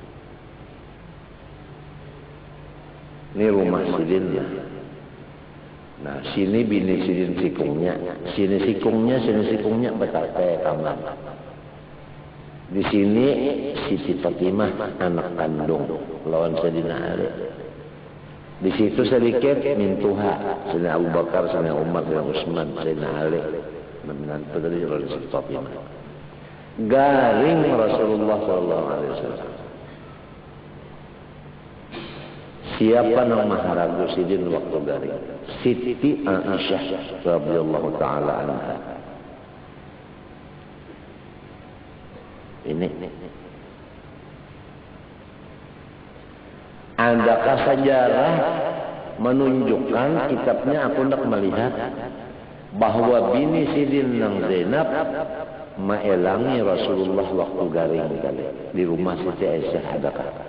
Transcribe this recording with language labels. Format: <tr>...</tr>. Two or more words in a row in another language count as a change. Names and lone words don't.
<bjn>Ini rumah sidin ya. Nah, sini bini sidin sikungnya, sini sikungnya betate kamar. Di sini Siti Fatimah anak kandung lawan Sayyidina Ali. Di situ sedikit mintuha Sayyidina Abu Bakar, Sayyidina Umar, Sayyidina Utsman, Sayyidina Ali, menantu dari Siti Fatimah. Garing Rasulullah</bjn> <ar>صلى الله عليه وسلم.</ar> <bjn>Siapa yang maharagu sidin waktu garing?</bjn> <ar>ستي عائشة رضي الله تعالى عنها.</ar> <bjn>Ini. Adakah sejarah menunjukkan kitabnya aku hendak melihat bahwa bini sidin nang Zainab maelangi Rasulullah waktu garing kali di rumah Siti Aisyah adakah?</bjn>